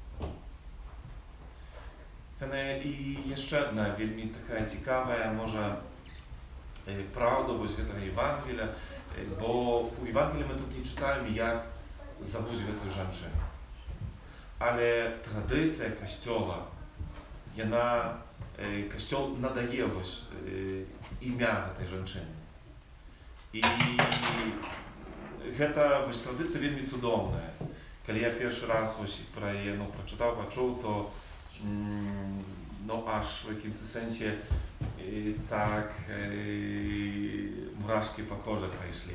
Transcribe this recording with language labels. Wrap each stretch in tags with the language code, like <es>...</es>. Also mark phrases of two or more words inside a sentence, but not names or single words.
<uk>І ще одна вельми така цікава, може, правда ось цього Євангелія, бо у Євангелії ми тут не читаємо, як зовуть цю жінку. Але традиція Костьола, Костьол надає ось ім'я цієї жінки.</uk> <be>І гэта вось традыцыя вельмі цудоўная. Калі я першы раз вось пра яе прачытаў, пачуў, то аж в якімсь сэнсе так мурашкі па кожы прайшлі.</be>